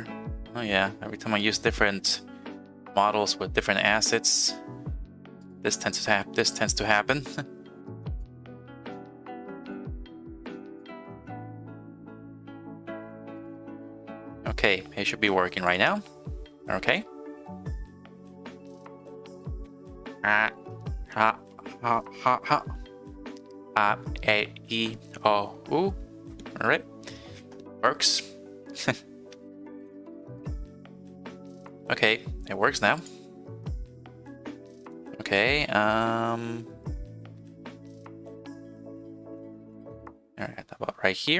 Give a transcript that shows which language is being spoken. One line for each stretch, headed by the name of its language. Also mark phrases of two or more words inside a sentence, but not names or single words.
English: Oh yeah, every time I use different models with different assets, this tends to happen. Okay, it should be working right now. Okay. Ha ha ha ha. A E O U. All right, works. Okay, it works now. Okay. All right, about right here.